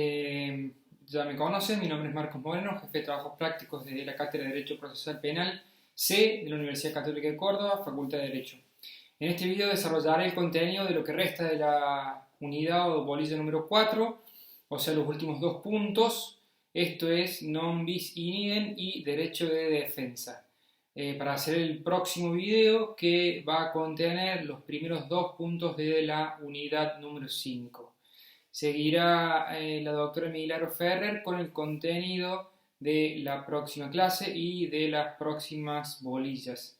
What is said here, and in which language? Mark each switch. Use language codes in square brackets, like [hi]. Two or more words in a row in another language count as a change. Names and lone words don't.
[es] Ya me conocen, mi nombre es Marcos Moreno, jefe de trabajos prácticos de la Cátedra de Derecho Procesal Penal C de la Universidad Católica de Córdoba, Facultad de Derecho. En este video desarrollaré el contenido de lo que resta de la unidad o bolilla número 4, o sea, los últimos dos puntos. Esto es [la] non bis in idem [es] y derecho de defensa. Para hacer el próximo video que va a contener los primeros dos puntos de la unidad número 5. Seguirá la doctora Milagro Ferrer con el contenido de la próxima clase y de las próximas bolillas.